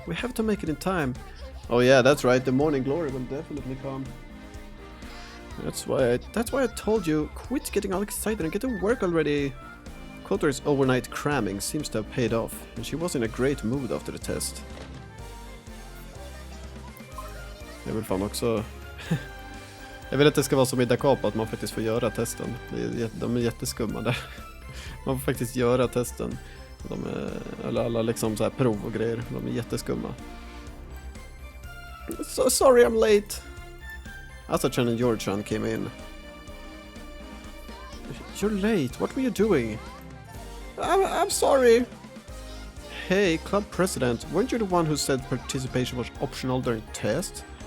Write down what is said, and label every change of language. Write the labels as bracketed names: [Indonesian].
[English] We have to make it in time. Oh yeah, that's right. The morning glory will definitely come. That's why I told you, quit getting all excited and get to work already. Kotori's overnight cramming seems to have paid off, and she was in a great mood after the test. [Swedish] Jag vill fan också... Jag vill att det ska vara som i Dakapa, att man faktiskt får göra testen. De är jätteskumma där. Man får faktiskt göra testen. Eller alla liksom så här prov och grejer. De är jätteskumma. [English] So sorry I'm late. Asa-chan and George-chan came in. You're late. What were you doing? I'm sorry. Hey, club president. Weren't you the one who said participation was optional during test?